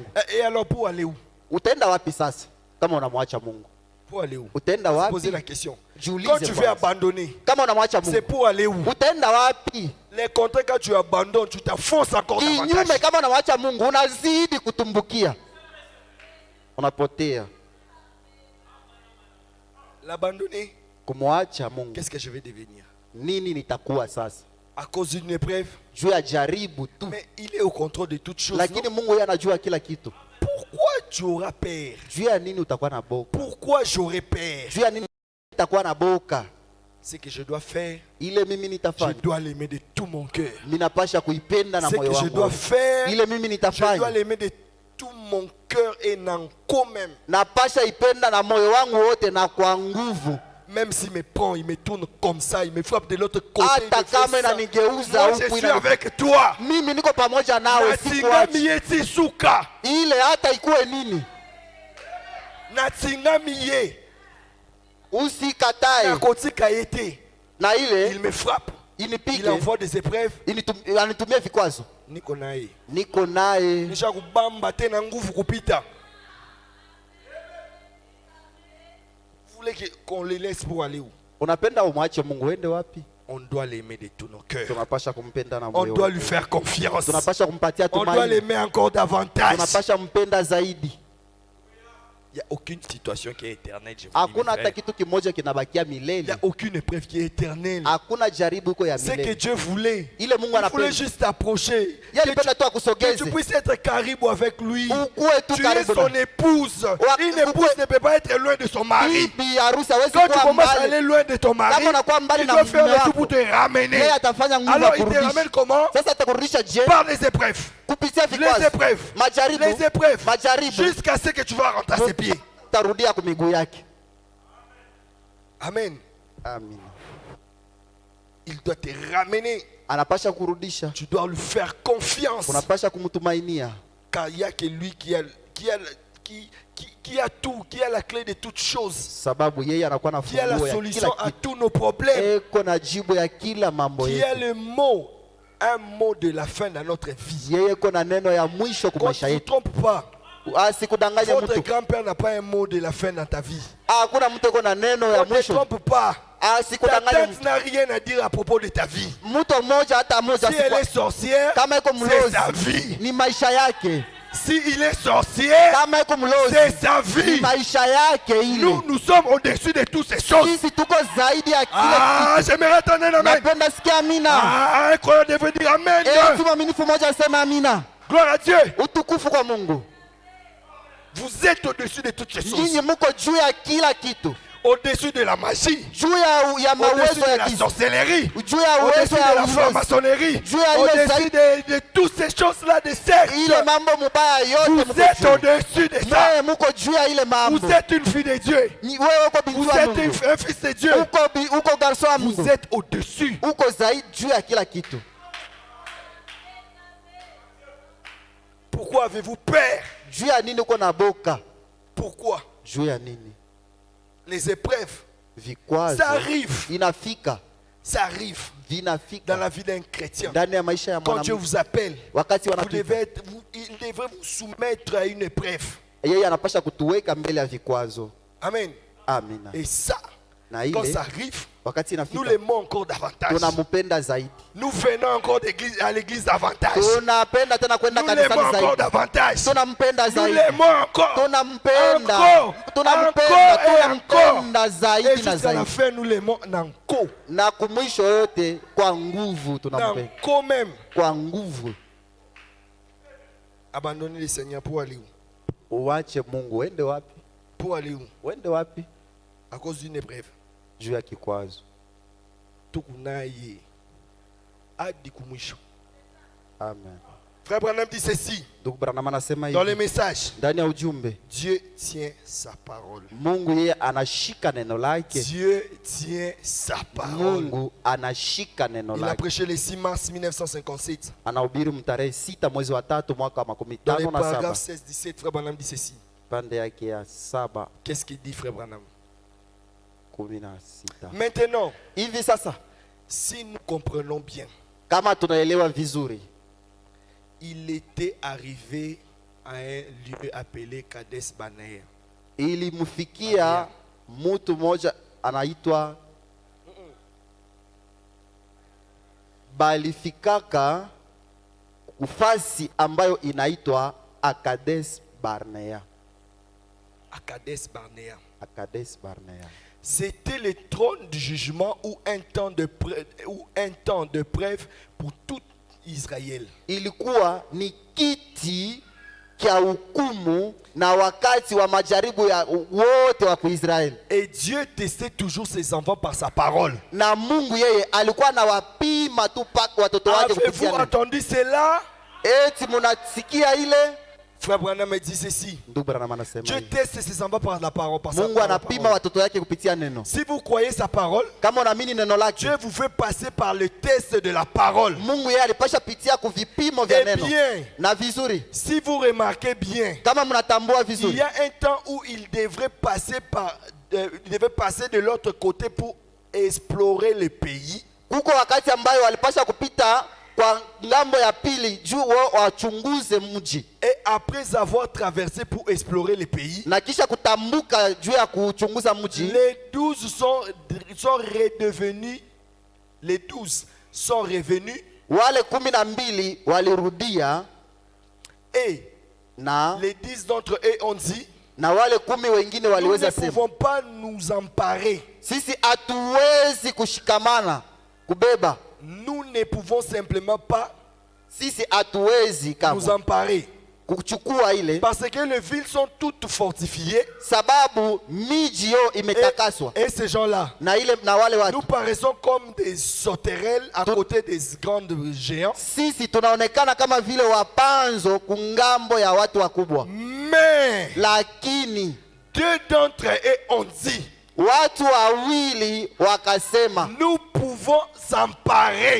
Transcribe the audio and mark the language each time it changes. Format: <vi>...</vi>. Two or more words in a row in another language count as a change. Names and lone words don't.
<fr>Et alors, pour aller où?</fr> <sw>Utaenda wapi sasa kama unamwacha Mungu?</sw> <fr>Pour aller où?</fr> <sw>Utaenda</sw> <fr>Posez</fr> <sw>wapi?</sw> <fr>la question.</fr> <sw>Jiulize</sw> <fr>Quand tu veux</fr> <sw>kwanza.</sw> <fr>abandonner,</fr> <sw>Kama unamwacha</sw> <fr>c'est</fr> <sw>Mungu,</sw> <fr>pour aller où?</fr> <sw>utaenda wapi?</sw> <fr>Les contrats, quand tu abandonnes, tu t'enfonces encore</fr> <sw>Kinyume,</sw> <fr>davantage.</fr> <sw>kama unamwacha Mungu unazidi kutumbukia, unapotea.</sw> <fr>L'abandonner,</fr> <sw>Kumwacha Mungu,</sw> <fr>qu'est-ce que je vais devenir?</fr> <sw>nini nitakuwa sasa?</sw> <fr>À cause d'une épreuve.</fr> <sw>Juu ya jaribu tu,</sw> <fr>Mais il est au contrôle de toutes choses.</fr> <sw>lakini</sw> <fr>non?</fr> <sw>Mungu yeye anajua kila kitu.</sw> <fr>Pourquoi tu auras peur?</fr> <sw>Juu ya nini utakuwa na boka?</sw> <fr>Pourquoi j'aurai peur?</fr> <sw>Juu ya nini utakuwa na boka?</sw> <fr>Ce que je dois faire,</fr> <sw>ile mimi</sw> <fr>je</fr> <sw>nitafanya,</sw> <fr>dois l'aimer de tout mon cœur.</fr> <sw>ninapasha kuipenda na</sw> <fr>Ce</fr> <sw>moyo</sw> <fr>que je</fr> <sw>wangu</sw> <fr>dois</fr> <sw>wote.</sw> <fr>faire,</fr> <sw>Ile mimi</sw> <fr>je dois</fr> <sw>nitafanya,</sw> <fr>l'aimer de tout mon cœur et nanko même.</fr> <sw>napasha ipenda na moyo wangu wote na kwa nguvu.</sw> <fr>Même s'il me prend, il me tourne comme ça, il me frappe de l'autre côté. il me</fr> <sw>Hata</sw> <fr>fait</fr> <sw>kama</sw> <fr>ça.</fr> <sw>inanigeuza</sw> <fr>Moi,</fr> <sw>huku</sw> <fr>je suis</fr> <sw>inani-</sw> <fr>avec toi.</fr> <sw>mimi niko pamoja nawe,</sw> <ln>Natingami</ln> <sw>sikuachi.</sw> <ln>yeti suka.</ln> <sw>Ile hata ikuwe nini,</sw> <ln>Natingami ye.</ln> <sw>usikatae.</sw> <ln>Nakotika yete.</ln> <sw>Na</sw> <fr>Il</fr> <sw>ile</sw> <fr>me frappe. Il</fr> <sw>inipike,</sw> <fr>envoie des épreuves.</fr> <sw>anitumie vikwazo, Niko naye. niko naye. Nisha kubamba tena nguvu kupita.</sw> <fr>Vous voulez qu'on les laisse pour aller où?</fr> <sw>Unapenda umwache Mungu ende wapi?</sw> <fr>On doit l'aimer de tout nos cœurs.</fr> <sw>Tunapasha kumpenda na</sw> <fr>On</fr> <sw>moyo</sw> <fr>doit</fr> <sw>wote.</sw> <fr>lui faire confiance.</fr> <sw>Tunapasha kumpatia</sw> <fr>On doit</fr> <sw>tumaini,</sw> <fr>l'aimer encore davantage.</fr> <sw>tunapasha mpenda zaidi.</sw> <fr>Il n'y a aucune situation qui est éternelle. Je vous dis,</fr> <sw>Hakuna</sw> <fr>mes</fr> <sw>hata</sw> <fr>frères.</fr> <sw>kitu kimoja kinabakia</sw> <fr>Il n'y</fr> <sw>milele,</sw> <fr>a aucune épreuve qui est éternelle.</fr> <sw>hakuna jaribu iko ya</sw> <fr>C'est que</fr> <sw>milele.</sw> <fr>Dieu voulait.</fr> <sw>Ile Mungu</sw> <fr>Il voulait</fr> <sw>anapenda,</sw> <fr>juste t'approcher.</fr> <sw>yeye</sw> <fr>Que</fr> <sw>alipenda tu</sw> <fr>tu</fr> <sw>akusogeze,</sw> <fr>puisses être caribou avec lui.</fr> <sw>ukuwe tu</sw> <fr>Tu es</fr> <sw>karibu</sw> <fr>son</fr> <sw>na</sw> <fr>épouse. Une épouse ne peut pas être loin de son mari.</fr> <sw>bibi harusi. Hawezi</sw> <fr>Quand tu</fr> <sw>kuwa</sw> <fr>commences à</fr> <sw>mbali,</sw> <fr>aller loin de ton mari,</fr> <sw>kama unakuwa mbali</sw> <fr>il</fr> <sw>na</sw> <fr>doit</fr> <sw>mume</sw> <fr>faire le tout</fr> <sw>wako,</sw> <fr>pour te ramener.</fr> <sw>yeye atafanya nguvu</sw> <fr>Alors</fr> <sw>ya</sw> <fr>il te</fr> <sw>kurudisha.</sw> <fr>ramène comment?</fr> <sw>Sasa atakurudisha je?</sw> <fr>Par les épreuves.</fr> <sw>Kupitia</sw> <fr>Les</fr> <sw>vikwazo,</sw> <fr>épreuves.</fr> <sw>majaribu,</sw> <fr>Les épreuves.</fr> <sw>majaribu,</sw> <fr>Jusqu'à ce que tu vas rentrer à ses pieds.</fr> <sw>tarudia kwa miguu yake.</sw> <fr>Amen.</fr> <sw>Amina.</sw> <fr>Il doit te ramener.</fr> <sw>Anapasha kurudisha,</sw> <fr>Tu dois lui faire confiance.</fr> <sw>unapasha kumtumainia,</sw> <fr>Car il n'y a que lui qui a tout, qui a la clé de toutes choses,</fr> <sw>sababu yeye anakuwa na</sw> <fr>qui a la</fr> <sw>funguo ya</sw> <fr>solution</fr> <sw>kila</sw> <fr>à</fr> <sw>kitu,</sw> <fr>tous nos problèmes,</fr> <sw>eko na jibu ya kila mambo</sw> <fr>qui a</fr> <sw>yetu.</sw> <fr>le mot, un mot de la fin dans notre vie.</fr> <sw>Yeye eko na neno ya mwisho kwa</sw> <fr>Qu'on ne</fr> <sw>maisha</sw> <fr>se</fr> <sw>yetu.</sw> <fr>trompe pas.</fr> <sw>Asikudanganye</sw> <fr>Votre</fr> <sw>mtu,</sw> <fr>grand-père n'a pas un mot de la fin dans ta vie.</fr> <sw>hakuna mtu eko na neno ya</sw> <fr>On ne te</fr> <sw>mwisho.</sw> <fr>trompe pas. Ta</fr> <sw>Asikudanganye</sw> <fr>tante</fr> <sw>mtu,</sw> <fr>n'a rien à dire à propos de ta vie.</fr> <sw>mtu mmoja hata mmoja</sw> <fr>Si elle est</fr> <sw>asiku-</sw> <fr>sorcière,</fr> <sw>kama iko</sw> <fr>c'est sa</fr> <sw>mlozi</sw> <fr>vie.</fr> <sw>ni maisha yake,</sw> <fr>Si il est sorcier,</fr> <sw>kama iko</sw> <fr>c'est</fr> <sw>mlozi</sw> <fr>sa</fr> <sw>ni</sw> <fr>vie.</fr> <sw>maisha yake ile.</sw> <fr>Nous sommes au-dessus de toutes ces choses.</fr> <sw>Sisi tuko zaidi ya kile</sw> <fr>Ah,</fr> <sw>kitu.</sw> <fr>j'aimerais entendre un amen.</fr> <sw>Napenda sikia amina.</sw> <fr>Ah, un croyant devrait dire amen.</fr> <sw>Mtu mwaminifu mmoja aseme amina.</sw> <fr>Gloire à Dieu.</fr> <sw>Utukufu kwa Mungu.</sw> <fr>Vous êtes au-dessus de toutes ces choses.</fr> <sw>Nyinyi mko juu ya kila kitu,</sw> <fr>Au-dessus de la magie.</fr> <sw>juu ya</sw> <fr>Au-dessus</fr> <sw>mawezo</sw> <fr>de</fr> <sw>ya</sw> <fr>la</fr> <sw>giza,</sw> <fr>sorcellerie.</fr> <sw>juu ya</sw> <fr>Au-dessus</fr> <sw>uwezo</sw> <fr>de</fr> <sw>ya</sw> <fr>la</fr> <sw>ulozi,</sw> <fr>franc-maçonnerie.</fr> <sw>Juu ya ile</sw> <fr>Au-dessus de toutes ces choses-là de secte.</fr> <sw>ile mambo mubaya yote</sw> <fr>Vous</fr> <sw>mko</sw> <fr>êtes</fr> <sw>juu.</sw> <fr>au-dessus de ça.</fr> <sw>Naye mko juu ya ile mambo.</sw> <fr>Vous êtes une fille de Dieu.</fr> <sw>Wewe uko binti</sw> <fr>Vous</fr> <sw>wa</sw> <fr>êtes</fr> <sw>Mungu,</sw> <fr>un fils de Dieu.</fr> <sw>uko garso wa</sw> <fr>Vous</fr> <sw>Mungu,</sw> <fr>êtes au-dessus.</fr> <sw>uko zaidi juu ya kila kitu.</sw> <fr>Pourquoi avez-vous peur?</fr> <sw>Juu ya nini uko na boka?</sw> <fr>Pourquoi?</fr> <sw>Juu ya nini?</sw> <fr>Les épreuves,</fr> <sw>Vikwazo</sw> <fr>ça arrive.</fr> <sw>vinafika,</sw> <fr>Ça arrive dans</fr> <sw>vinafika</sw> <fr>la vie d'un chrétien.</fr> <sw>ndani ya maisha ya</sw> <fr>Quand Dieu</fr> <sw>mwanamke.</sw> <fr>vous appelle,</fr> <sw>Wakati</sw> <fr>il devrait vous soumettre à une épreuve.</fr> <sw>yeye anapasha kutuweka mbele ya vikwazo.</sw> <fr>Amen.</fr> <sw>Amina.</sw> <fr>Et ça,</fr> <sw>Na</sw> <fr>quand</fr> <sw>ile</sw> <fr>ça arrive,</fr> <sw>wakati</sw> <fr>nous</fr> <sw>inafika,</sw> <fr>l'aimons encore davantage.</fr> <sw>tunampenda zaidi,</sw> <fr>Nous venons encore à l'église davantage.</fr> <sw>tunapenda tena kwenda</sw> <fr>Nous l'aimons</fr> <sw>kanisani</sw> <fr>encore</fr> <sw>zaidi,</sw> <fr>davantage.</fr> <sw>tunampenda</sw> <fr>Nous</fr> <sw>zaidi,</sw> <fr>l'aimons encore.</fr> <sw>tunampenda,</sw> <fr>Encore,</fr> <sw>tunampenda,</sw> <fr>encore et encore.</fr> <sw>tunampenda</sw> <fr>Et</fr> <sw>zaidi na</sw> <fr>jusqu'à la</fr> <sw>zaidi,</sw> <fr>fin, nous l'aimons nanko.</fr> <sw>na kumwisho yote kwa nguvu tunampenda,</sw> <fr>Nanko même.</fr> <sw>kwa nguvu.</sw> <fr>Abandonner le Seigneur pour aller où?</fr> <sw>Uwache Mungu, uende wapi?</sw> <fr>Pour aller où?</fr> <sw>Uende wapi?</sw> <fr>À cause d'une épreuve.</fr> <sw>Juu ya kikwazo. Tukunaye. Hadi kumwisho. Amen.</sw> <fr>Frère Branham dit ceci</fr> <sw>Ndugu Branham anasema</sw> <fr>dans le</fr> <sw>hivi</sw> <fr>message.</fr> <sw>ndani ya ujumbe,</sw> <fr>Dieu tient sa parole.</fr> <sw>Mungu yeye anashika neno lake.</sw> <fr>Dieu tient sa parole.</fr> <sw>Mungu anashika neno</sw> <fr>Il a</fr> <sw>lake.</sw> <fr>prêché le 6 mars 1957.</fr> <sw>Anahubiri mtarehe 6 mwezi wa 3 mwaka wa</sw> <fr>Dans les</fr> <sw>57,</sw> <fr>paragraphes 16-17, Frère Branham dit ceci.</fr> <sw>pande yake ya 7:16.</sw> <fr>Qu'est-ce qu'il dit, Frère Branham?</fr> <sw>16.</sw> <fr>Maintenant,</fr> <sw>Hivi sasa</sw> <fr>si nous comprenons bien,</fr> <sw>kama tunaelewa vizuri,</sw> <fr>il était arrivé à un lieu appelé Kades Barnea.</fr> <sw>ilimfikia mtu mmoja anaitwa, balifikaka kufasi ambayo inaitwa Akades Barnea.</sw> <fr>À Kades Barnea.</fr> <sw>Akades Barnea.</sw> <fr>C'était le trône du jugement ou un temps de preuve pour tout Israël.</fr> <sw>Ilikuwa ni kiti kya hukumu na wakati wa majaribu ya wote wa Israeli.</sw> <fr>Et Dieu testait toujours ses enfants par sa parole.</fr> <sw>Na Mungu yeye alikuwa anawapima tu paka watoto wake kupitia</sw> <fr>Avez-vous</fr> <sw>neno.</sw> <fr>entendu cela?</fr> <sw>Eti munasikia ile?</sw> <fr>Frère Branham me dit ceci.</fr> <sw>Ndugu Branham anasema</sw> <fr>Dieu</fr> <sw>hivi.</sw> <fr>teste ses enfants par la parole. Par sa</fr> <sw>Mungu anapima</sw> <fr>parole.</fr> <sw>watoto wake kupitia neno.</sw> <fr>Si vous croyez sa parole,</fr> <sw>Kama unaamini neno lake,</sw> <fr>Dieu vous fait passer par le test de la parole.</fr> <sw>Mungu yeye alipasha pitia kuvipimo vya</sw> <fr>Eh</fr> <sw>neno.</sw> <fr>bien,</fr> <sw>Na vizuri,</sw> <fr>si vous remarquez bien,</fr> <sw>kama mnatambua</sw> <fr>il</fr> <sw>vizuri,</sw> <fr>y a un temps où il devrait passer de l'autre côté pour explorer le pays.</fr> <sw>kuko wakati ambayo walipasha kupita kwa ngambo ya pili juu wachunguze mji,</sw> <fr>Et après avoir traversé pour explorer le pays,</fr> <sw>na kisha kutambuka juu ya kuchunguza mji.</sw> <fr>les 12 sont redevenus, les 12 sont revenus</fr> <sw>Wale 12 walirudia,</sw> <fr>et</fr> <sw>na</sw> <fr>les 10 d'entre eux ont dit,</fr> <sw>na wale 10 wengine</sw> <fr>nous ne</fr> <sw>waliweza sema,</sw> <fr>pouvons pas nous emparer.</fr> <sw>sisi hatuwezi kushikamana kubeba,</sw> <fr>Nous ne pouvons simplement pas</fr> <sw>sisi hatuwezi</sw> <fr>nous</fr> <sw>kama</sw> <fr>emparer.</fr> <sw>kuchukua ile,</sw> <fr>Parce que les villes sont toutes fortifiées.</fr> <sw>sababu miji yo imetakaswa</sw> <fr>Et ces gens-là,</fr> <sw>na ile na wale</sw> <fr>nous</fr> <sw>watu.</sw> <fr>paraissons comme des sauterelles à côté des grandes géants.</fr> <sw>Sisi tunaonekana kama vile wapanzo kungambo ya watu wakubwa,</sw> <fr>Mais</fr> <sw>lakini</sw> <fr>2 d'entre eux ont dit,</fr> <sw>watu wawili wakasema,</sw> <fr>nous pouvons s'emparer.</fr>